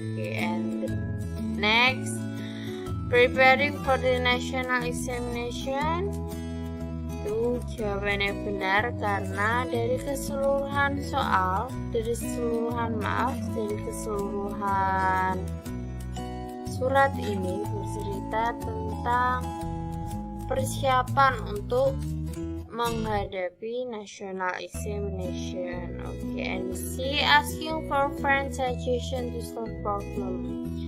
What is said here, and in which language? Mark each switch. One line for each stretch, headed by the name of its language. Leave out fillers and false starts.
English: Okay, and next, preparing for the national examination.
Indonesian: Itu jawabannya benar karena dari keseluruhan surat ini bercerita tentang persiapan untuk menghadapi national examination.
English: Okay, and C, asking for friend suggestion to solve problem.